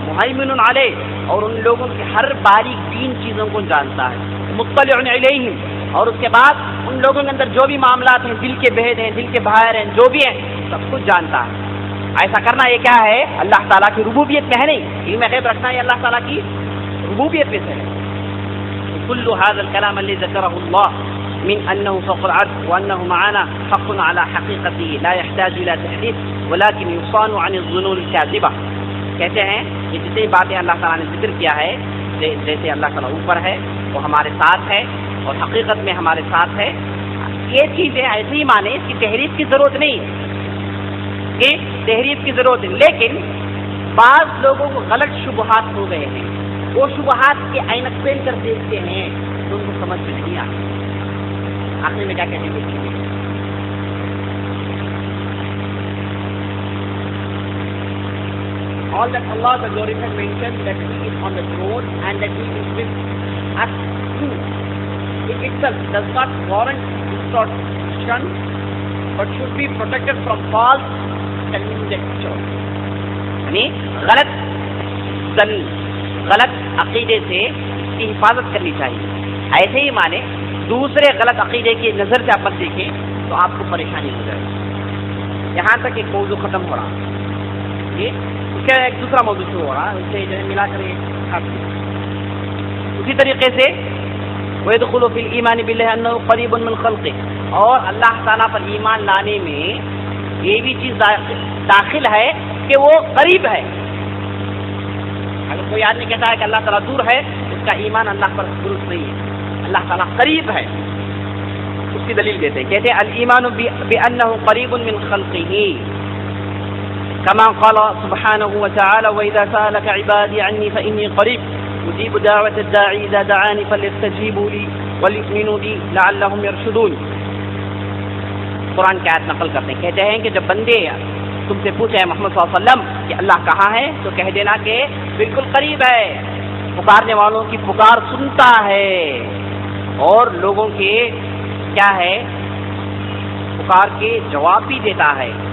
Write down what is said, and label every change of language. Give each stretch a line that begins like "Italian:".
Arabic: مُهَيْمِنٌ عَلَيْهِ،
Urdu: اور ان لوگوں کی ہر باریک بین چیزوں کو جانتا ہے.
Arabic: مُطَّلِعٌ إِلَيْهِمْ،
Urdu: اور اس کے بعد ان لوگوں کے اندر جو بھی معاملات ہیں، دل کے بھید ہیں، دل کے باہر ہیں، جو بھی ہیں سب کچھ جانتا ہے. ایسا کرنا یہ کیا ہے؟ اللہ تعالیٰ کی ربوبیت میں ہے، نہیں علم غیب رکھنا یہ اللہ تعالیٰ کی ربوبیت میں سے ہے.
Arabic: كل هذا الكلام الذي ذكره الله من أنه فوق العرش وأنه معنا حق على حقيقته لا يحتاج إلى تحديث ولكن يصان عن الظنون الكاذبة.
Urdu: کہتے ہیں کہ جتنی باتیں اللہ تعالیٰ نے ذکر کیا ہے، جیسے اللہ تعالیٰ اوپر ہے، وہ ہمارے ساتھ ہے اور حقیقت میں ہمارے ساتھ ہے، یہ چیزیں ایسے ہی مانے، اس کی تحریف کی ضرورت نہیں ہے، کہ تحریف کی ضرورت ہے. لیکن بعض لوگوں کو غلط شبہات ہو گئے ہیں، وہ شبہات کے عینک پہن کر دیکھتے ہیں تو ان کو سمجھ میں نہیں آتی. آخر میں کیا کہتے ہیں؟
English: All that Allah the glorified mentioned that He is on the throne and that He is with us too. It itself does not warrant distortion but should be protected from false conjecture.
Urdu: یعنی غلط زن، غلط عقیدے سے اس کی حفاظت کرنی چاہیے. ایسے ہی مانے دوسرے غلط عقیدے کی نظر سے آپ دیکھیں تو آپ کو پریشانی ہو جائے گی. یہاں تک ایک موضوع ختم ہو رہا ہے، اس کا ایک دوسرا موضوع شروع ہو رہا ہے، اس سے جو ہے ملا کر اسی طریقے سے
Arabic: وَيَدْخُلُ فِي الْإِيمَانِ بِاللَّهِ أَنَّهُ قَرِيبٌ مِّنْ خَلْقِهِ،
Urdu: اور اللہ تعالیٰ پر ایمان لانے میں یہ بھی چیز داخل ہے کہ وہ قریب ہے. اگر کوئی آدمی کہتا ہے کہ اللہ تعالیٰ دور ہے، اس کا ایمان اللہ پر درست نہیں ہے. اللہ تعالیٰ قریب ہے، اس کی دلیل دیتے ہیں، کہتے ہیں
Arabic: الایمان بأنه قریب من خلقه كما قال سبحانه وتعالى وإذا سألك عبادي عني فإني قريب أجيب دعوة الداعي إذا دعاني فليستجيبوا لي وليؤمنوا بي لعلهم يرشدون.
Urdu: قرآن کی آیت نقل کرتے ہیں، کہتے ہیں کہ جب بندے تم سے پوچھے محمد صلی اللہ علیہ وسلم کہ اللہ کہاں ہے تو کہہ دینا کہ بالکل قریب ہے، پکارنے والوں کی پکار سنتا ہے اور لوگوں کے کیا ہے پکار کے جواب بھی دیتا ہے.